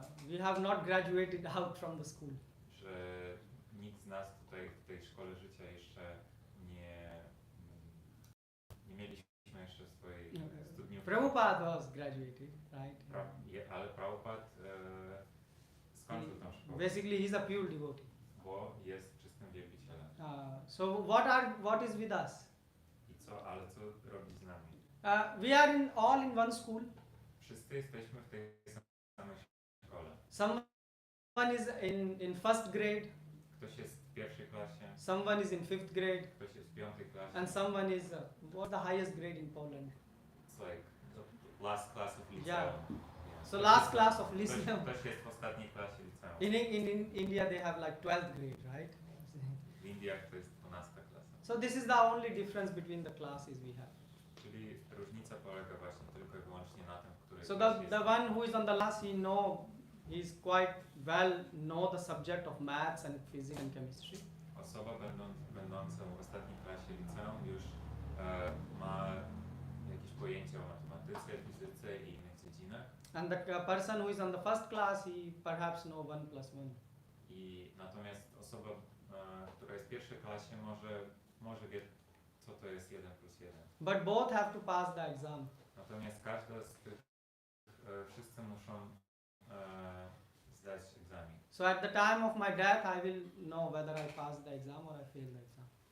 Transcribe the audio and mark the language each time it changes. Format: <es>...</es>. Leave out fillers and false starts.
<en>We have not graduated out from the school.</en> <pl>że nikt z nas tutaj w tej szkole życia jeszcze nie mieliśmy jeszcze swojej studniówki.</pl> <en>Prabhupada was graduated, right?</en> <pl>Ale Prabhupada skończył tą szkołę,</pl> <en>Basically, he's a pure devotee.</en> <pl>bo jest czystym wielbicielem.</pl> <en>So what is with us?</en> <pl>Ale co robi z nami?</pl> <en>We are all in one school.</en> <pl>Wszyscy jesteśmy w tej samej szkole.</pl> <en>Someone is in first grade,</en> <pl>Ktoś jest w pierwszej klasie,</pl> <en>someone is in fifth grade,</en> <pl>ktoś jest w piątej klasie.</pl> <en>and someone is what's the highest grade in Poland? It's like the last class of liceum. Yeah. Yeah. So last class of lyceum.</en> <pl>Ktoś jest w ostatniej klasie liceum.</pl> <en>In India they have like 12th grade, right?</en> <pl>W Indiach to jest 12 klasa.</pl> <en>So this is the only difference between the classes we have.</en> <pl>Czyli różnica polega właśnie tylko i wyłącznie na tym, w której</pl> <en>So</en> <pl>klasie</pl> <en>the one who is on the last, he's quite well know the subject of maths and physics and chemistry.</en> <pl>Osoba będąca w ostatniej klasie liceum już ma jakieś pojęcie o matematyce, fizyce i innych dziedzinach.</pl> <en>And the person who is on the first class, he perhaps know 1 plus 1.</en> <pl>I natomiast osoba, która jest w pierwszej klasie może wie, co to jest 1 plus 1.</pl> <en>But both have to pass the exam.</en> <pl>Natomiast każda z tych, wszyscy muszą zdać egzamin.</pl> <en>So at the time of my death, I will know whether I passed the exam or I failed the exam.</en>